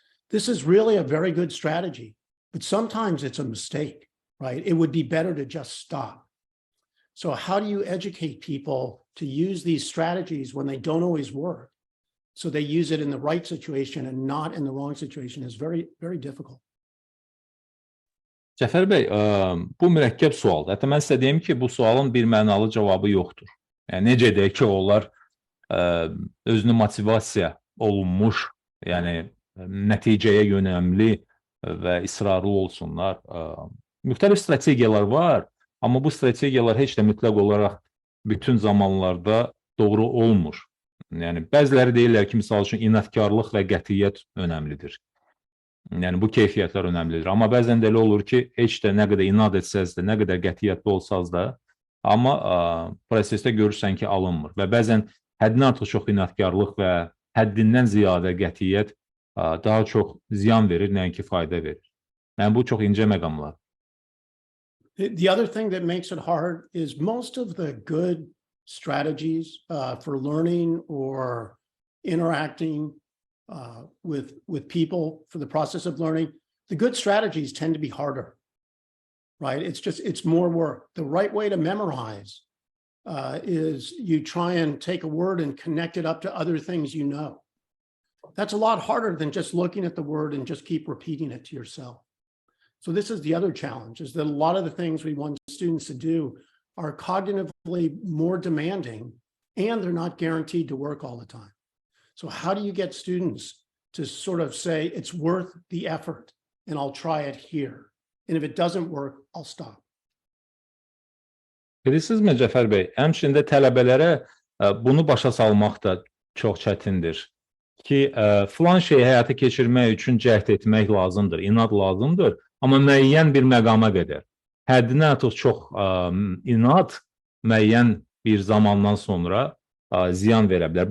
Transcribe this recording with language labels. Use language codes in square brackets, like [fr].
[en] This is really a very good strategy, but sometimes it's a mistake, right? It would be better to just stop. So how do you educate people to use these strategies when they don't always work? So they use it in the right situation and not in the wrong situation is very, very difficult. [az] Cəfər bəy, bu mürəkkəb sualdır. Hətta mən sizə deyim ki, bu sualın bir mənalı cavabı yoxdur. Yəni, necə deyək ki, onlar özünü motivasiya olunmuş, yəni nəticəyə yönəmli və israrlı olsunlar. Müxtəlif strategiyalar var, amma bu strategiyalar heç də mütləq olaraq bütün zamanlarda doğru olmur. Yəni, bəziləri deyirlər ki, misal üçün, inadkarlıq və qətiyyət önəmlidir. Yəni, bu keyfiyyətlər önəmlidir. Amma bəzən də elə olur ki, heç də nə qədər inad etsəz də, nə qədər qətiyyətli olsaz da, amma prosesdə görürsən ki, alınmır. Və bəzən həddindən artıq çox inadkarlıq və həddindən ziyadə qətiyyət daha çox ziyan verir, nəinki fayda verir. Yəni, bu çox incə məqamlar. [en] The other thing that makes it hard is most of the good strategies for learning or interacting with people for the process of learning, the good strategies tend to be harder, right? It's more work. The right way to memorize is you try and take a word and connect it up to other things you know. That's a lot harder than just looking at the word and just keep repeating it to yourself. So this is the other challenge, is that a lot of the things we want students to do are cognitively more demanding, and they're not guaranteed to work all the time. So how do you get students to sort of say, it's worth the effort, and I'll try it here. And if it doesn't work, I'll stop. [az] Bilirsizmi Cəfər bəy, həmçində tələbələrə bunu başa salmaq da çox çətindir. Ki, filan şeyi həyata keçirmək üçün cəhd etmək lazımdır, inad lazımdır, amma müəyyən bir məqama qədər. Həddindən artıq çox inad müəyyən bir zamandan sonra ziyan verə bilər.